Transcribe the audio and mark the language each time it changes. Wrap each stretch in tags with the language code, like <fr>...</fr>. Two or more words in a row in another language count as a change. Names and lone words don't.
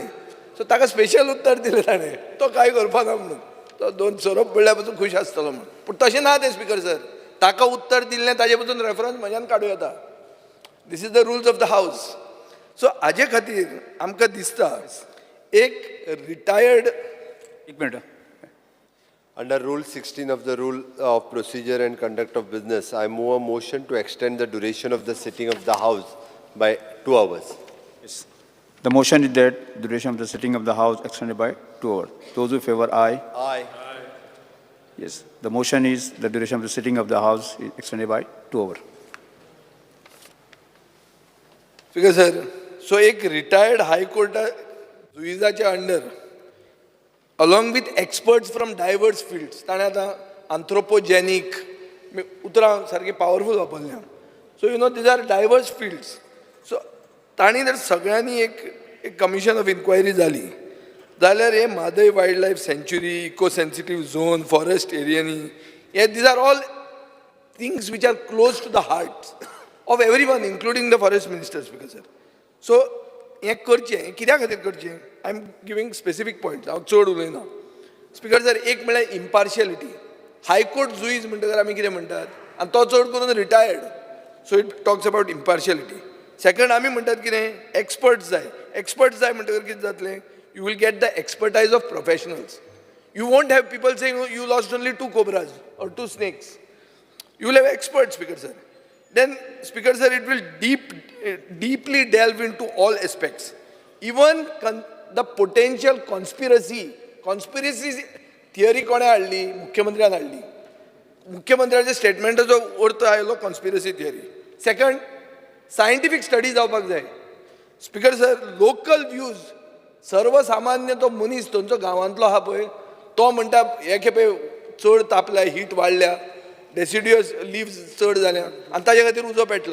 <kok>सो ताका स्पेशल उत्तर दिलें ताणें, तो कांय करपाना म्हणून. तो 2 सोरोप पडल्या पासून खूश आसतलो म्हणून. पूण तशें ना तें</kok> <en>Speaker sir.</en> <kok>ताका उत्तर दिल्लें ताजे पासून रेफरन्स म्हज्यान काडूं येता.</kok> <en>This is the rules of the house.</en> <kok>सो हाजे खातीर आमकां दिसता एक रिटायर्ड एक मिनट.</kok> <en>Under Rule 16 of the Rule of Procedure and Conduct of Business, I move a motion to extend the duration of the sitting of the House by 2 hours. Yes. The motion is that duration of the sitting of the House extended by 2 hours. Those who favor aye. Aye. Yes. The motion is the duration of the sitting of the House is extended by 2 hours. Speaker sir, so एक retired High Court जुईजाच्या अंडर along with experts from diverse fields.</en> <kok>ताणें आतां anthropogenic उतरां सारकी पावरफूल वापरल्या.</kok> <en>So you know these are diverse fields. So</en> <kok>तांणी जर सगळ्यांनी एक</kok> <en>commission of inquiry</en> <kok>जाली जाल्यार हे</kok> <en>म्हादय वायल्ड लायफ सँच्युरी, eco sensitive zone, forest</en> <kok>एरियांनी हे</kok> <en>these are all things which are close to the heart of every one including the forest minister. Speaker sir,</en> <kok>सो हें करचें कित्या खातीर करचें?</kok> <en>I am giving specific points,</en> <kok>हांव चड उलयना.</kok> <en>Speaker sir,</en> <kok>एक म्हळ्यार इम्पार्शियलिटी. हायकोर्ट जुईज म्हणटकर आमी कितें म्हणटात, आनी तो चड करून रिटायर्ड, सो</kok> <en>it talks about impartiality.</en> <kok>सेकंड आमी म्हणटात कितें, एक्सपर्ट्स जाय. एक्सपर्ट्स जाय म्हणटकर कितें जातलें,</kok> <en>You will get the expertise of professionals. You won't have people saying you lost only 2 cobras or 2 snakes. You will have experts, Speaker sir. Then, Speaker sir, it will deeply delve into all aspects. Even the potential conspiracy theory</en> <kok>कोणे हाडली? मुख्यमंत्र्यान हाडली. मुख्यमंत्र्याच्या स्टेटमेंटाचो अर्थ आयलो</kok> <en>conspiracy theory.</en> <kok>सेकंड,</kok> <en>scientific study</en> <kok>जावपाक जाय.</kok> <en>Speaker sir, local views,</en> <kok>सर्वसामान्य तो मनीस थंयचो गांवांतलो आहा पळय, तो म्हणटा हे खेपे चड तापल्या, हीट वाडल्या,</kok> <en>deciduous leaves</en> <kok>चड जाल्या आनी ताजे खातीर उजो पेटला.</kok>